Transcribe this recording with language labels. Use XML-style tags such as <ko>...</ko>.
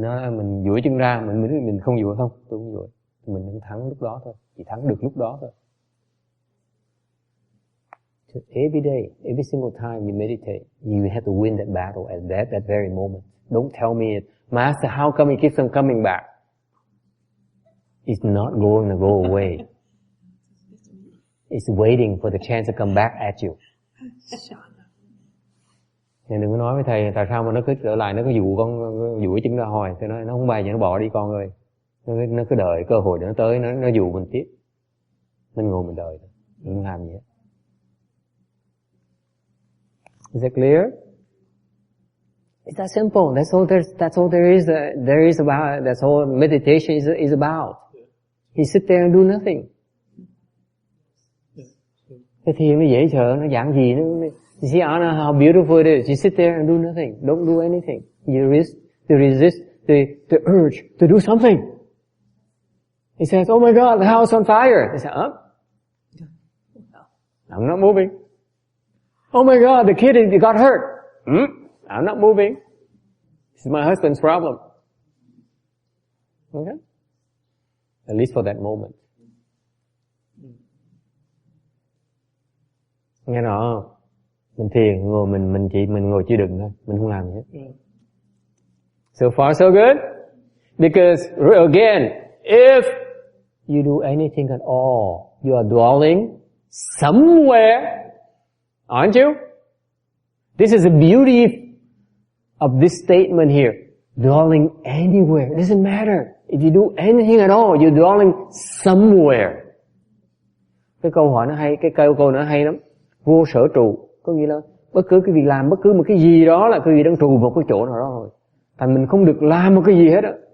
<vi>Mình duỗi chân ra, mình không duỗi không? Tôi không duỗi. Mình đang thắng lúc đó thôi. Chỉ thắng được lúc đó thôi.</vi> <en>So every day, every single time you meditate, you have to win that battle at that very moment. Don't tell me, Master, how come it keeps on coming back? It's not going to go away. It's waiting for the chance to come back at you.</en> <vi>Nên đừng có nói với thầy tại sao mà nó cứ trở lại, nó cứ dụ con dụ chân ra hồi. Thầy nói nó không bay vậy, nó bỏ đi con ơi. Nó cứ đợi cơ hội để nó tới, nó dụ mình tiếp. Mình ngồi mình đợi, mình không làm gì hết.</vi> <en>Is that clear? It's that simple. That's all there is about it. That's all meditation is about. You sit there and do nothing.</en> <vi>Cái thiền nó dễ sợ, nó dạng gì nó.</vi> <en>You see, Anna, how beautiful it is. You sit there and do nothing. Don't do anything. You resist the urge to do something. He says, oh my God, the house on fire. He says, I'm not moving. Oh my God, the kid got hurt. I'm not moving. This is my husband's problem. Okay? At least for that moment.</en> <vi>Nghe rõ không? Mình thiền, mình ngồi chỉ đừng thôi. Mình không làm gì hết.</vi> <en>So far so good? Because, again, if you do anything at all, you are dwelling somewhere, aren't you? This is the beauty of this statement here. Dwelling anywhere. It doesn't matter. If you do anything at all, you're dwelling somewhere.</en> <vi>Cái câu hỏi nó hay, cái câu nó hay lắm. Vô sở trụ. Có nghĩa là bất cứ cái việc làm, bất cứ một cái gì đó là cái gì đang trụ một cái chỗ nào đó rồi. Thành mình không được làm một cái gì hết á.</vi>